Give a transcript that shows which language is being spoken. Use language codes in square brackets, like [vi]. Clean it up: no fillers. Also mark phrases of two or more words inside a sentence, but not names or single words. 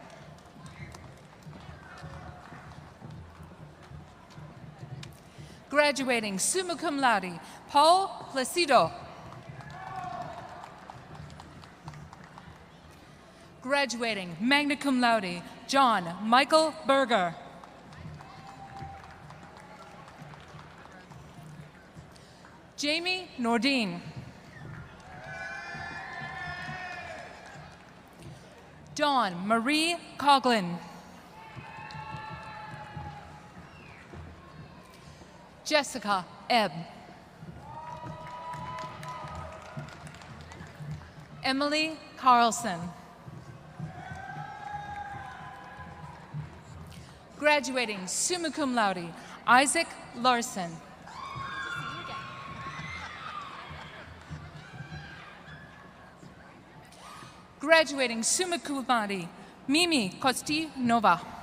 [en] Graduating [la] summa cum laude, [en] Paul Placido. Graduating [la] magna cum laude, [en] John Michael Berger. Jamie Nordine. Dawn Marie Coughlin. Jessica Ebb. Emily Carlson. Graduating [la] summa cum laude, [en] Isaac Larson. Graduating [la] summa cum laude, [en] Mimi Kosti-Nova.